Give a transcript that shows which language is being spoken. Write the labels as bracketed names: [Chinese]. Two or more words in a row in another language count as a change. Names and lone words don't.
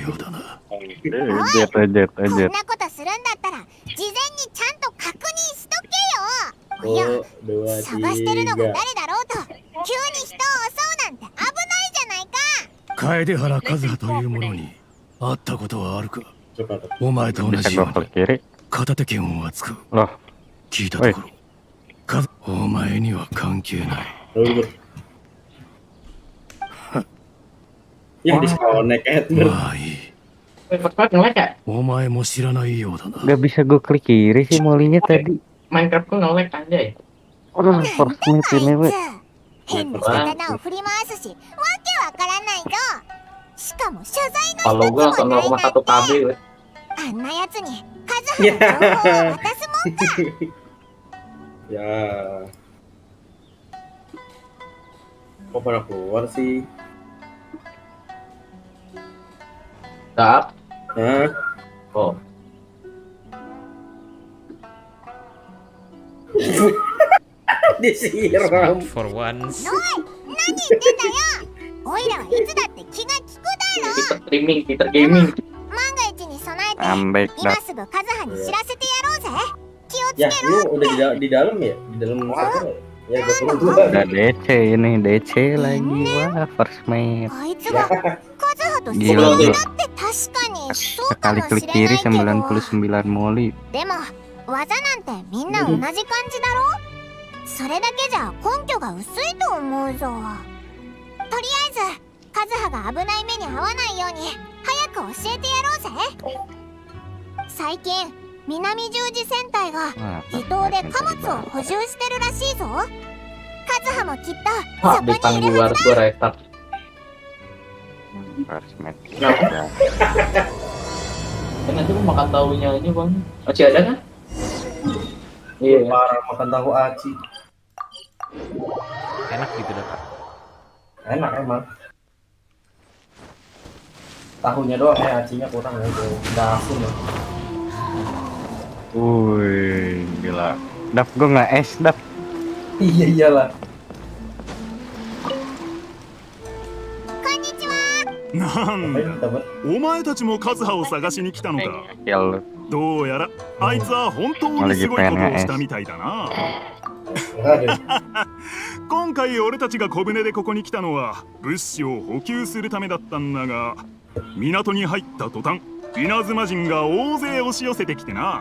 [Indonesian] Jet. Oh, 2, 3. [Japanese] Kaedehara Kazuha という者に会ったことはあるか。 [Indonesian] Coba tuh. [Japanese] お前と同 [Indonesian] Bisa [Japanese] じ [Indonesian] gua [Japanese] よう [Indonesian] klik kiri. [Japanese] 片手剣を扱う。 [Indonesian] Loh, [Japanese] 聞いたところ、カズお前には関係ない。 [Indonesian] Lalu, Bart. Ya, disconnect, Bart. [Japanese] まあいい。 [Indonesian] Minecraft nge-lag ya? [Japanese] お前も知らないようだな。 [Indonesian] nggak bisa gua klik kiri sih molinya tadi. Minecraft gue nge-lag anjay. Aduh, [English] first minute [Indonesian] ini, we. [Japanese] 変な刀を振り回すし、わけわからないぞ。しかも謝罪 [Indonesian] Kalau [Japanese] の [Indonesian] gue [Japanese] 一つ [Indonesian] langsung [Japanese] もないなん [Indonesian] 0,1 KB [Japanese] て。 [Indonesian] gue. [Japanese] あんなやつにカズハの情報を渡すもんか。 [Indonesian] Ya. Kok pada keluar sih? Dap. Hah? Oh. Disiram. [English] For once. [Japanese] おい、何言ってんだよ。おいらはいつだって気が利くだろ。 [Indonesian] Streaming, Peter Gaming. [Japanese] 万が一に備えて [Indonesian] Ambek [Japanese] 今 [Indonesian] dah. [Japanese] すぐカズハに知らせてやろうぜ。気をつ [Indonesian] Ya, [Japanese] け [Indonesian] lu [Japanese] ろ。 [Indonesian] udah di dalam ya? Di dalam server ya? Ya, gue perlu Udah DC ini, DC lagi. Wah, [English] first mate. [Japanese] あいつがカズハと知り [Indonesian] Gila, [Japanese] 合いに [Indonesian] gila. [Japanese] なって確かにそうか [Indonesian] Sekali [Japanese] も [Indonesian] klik [Japanese] しれない [Indonesian] kiri [Japanese] けど。 [Indonesian] 99 moli. [Japanese] でも技なんてみんな同じ感じだろ。それだけじゃ根拠が薄いと思うぞ。とりあえずカズハが危ない目に遭わないように早く教えてやろうぜ。最近南十字戦隊が [Indonesian] Wah, [Japanese] 離島で貨物を補充してるらしいぞ。カズハもきっと [Indonesian] Ah, [Japanese] そこにい [Indonesian] ditangguh [Japanese] るは [Indonesian] harus [Japanese] ず [Indonesian] gue [Japanese] だ。 [Indonesian] restart. [English] First match. [Indonesian] Kenapa? Ya. Kan nanti mau makan tahunya aja bang. Masih ada kan? Iya. Parah makan tahu aci. Enak gitu dah. Enak emang. Tahunya doang acinya kurang ya. Udah asin ya. Wih, gila. Dap, gue nggak es, Dap. Iya iyalah. [Japanese] こんにちは。なんだ、 [Indonesian] Dapat. [Japanese] お前たちもカズハを探しに来たのか。 [Indonesian] Kill lu. [Japanese] どうやらあいつは本当にすごいことをしたみたいだな。 [Indonesian] Aduh. [Japanese] 今回俺たちが小舟でここに来たのは物資を補給するためだったんだが、港に入った途端稲妻人が大勢押し寄せてきてな。